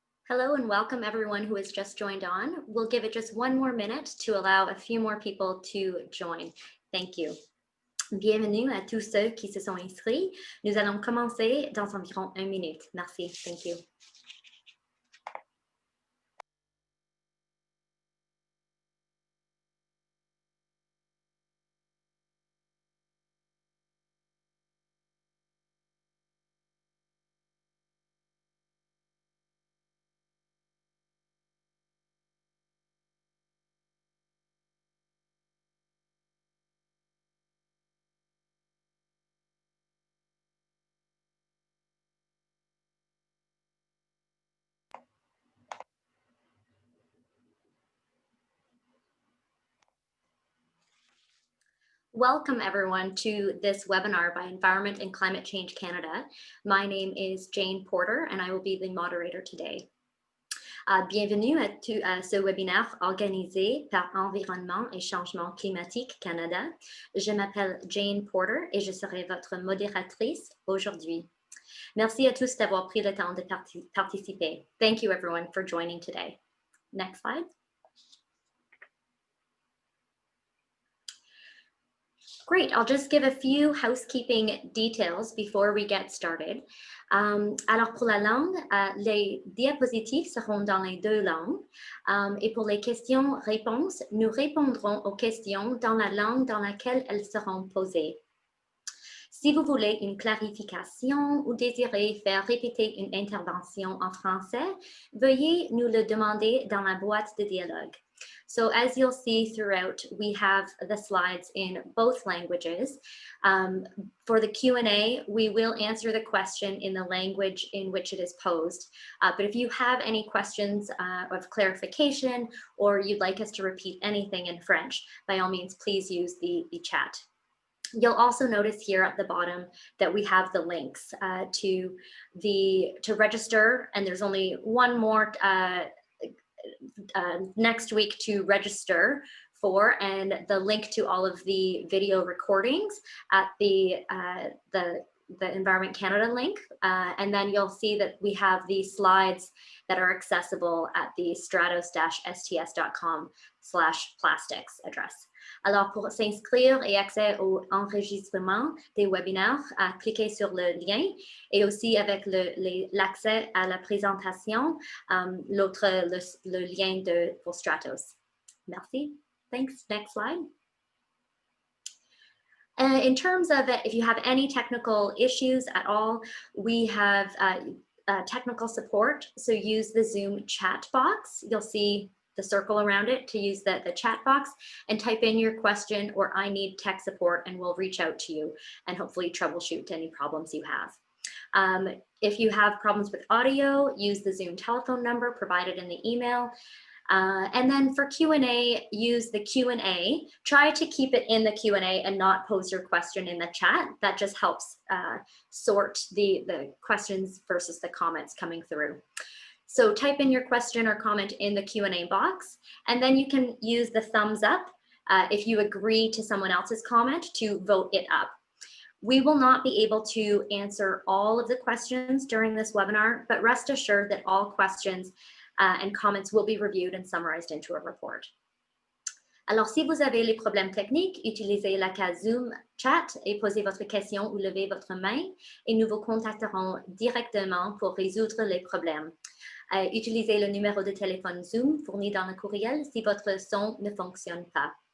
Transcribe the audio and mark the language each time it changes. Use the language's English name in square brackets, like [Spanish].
[English] Hello and welcome everyone who has just joined on. We'll give it just one more minute to allow a few more people to join. Thank you. [French] Bienvenue à tous ceux qui se sont inscrits. Nous allons commencer dans environ 1 minute. Merci. [English] Thank you. Welcome everyone to this webinar by Environment and Climate Change Canada. My name is Jane Porter and I will be the moderator today. [French] Bienvenue à ce webinaire organisé par Environnement et Changement Climatique Canada. Je m'appelle Jane Porter et je serai votre modératrice aujourd'hui. Merci à tous d'avoir pris le temps de participer. [English] Thank you everyone for joining today. Next slide. Great, I'll just give a few housekeeping details before we get started. [French] Alors pour la langue, les diapositives seront dans les deux langues. Et pour les questions-réponses, nous répondrons aux questions dans la langue dans laquelle elles seront posées. Si vous voulez une clarification ou désirez faire répéter une intervention en français, veuillez nous le demander dans la boîte de dialogue. [English] So as you'll see throughout, we have the slides in both languages. For the Q&A, we will answer the question in the language in which it is posed. But if you have any questions of clarification or you'd like us to repeat anything in French, by all means, please use the chat. You'll also notice here at the bottom that we have the links to register, and there's only one more next week to register for, and the link to all of the video recordings at the Environment Canada link. And then you'll see that we have the slides that are accessible at the stratos-sts.com/plastics address. [French] Alors, pour s'inscrire et accès au enregistrement des webinaires, cliquez sur le lien et aussi avec l'accès à la présentation, le lien pour Stratos. Merci. [English] Thanks. Next slide. In terms of if you have any technical issues at all, we have technical support. So use the Zoom chat box. You'll see the circle around it to use the chat box and type in your question or I need tech support, and we'll reach out to you and hopefully troubleshoot any problems you have. If you have problems with audio, use the Zoom telephone number provided in the email. And then for Q&A, use the Q&A. Try to keep it in the Q&A and not pose your question in the chat. That just helps sort the questions versus the comments coming through. So type in your question or comment in the Q&A box, and then you can use the thumbs up if you agree to someone else's comment to vote it up. We will not be able to answer all of the questions during this webinar, but rest assured that all questions and comments will be reviewed and summarized into a report. [French] Alors, si vous avez les problèmes techniques, utilisez la case Zoom Chat et posez votre question ou levez votre main et nous vous contacterons directement pour résoudre les problèmes. Utilisez le numéro de téléphone Zoom fourni dans le courriel si votre son ne fonctionne pas.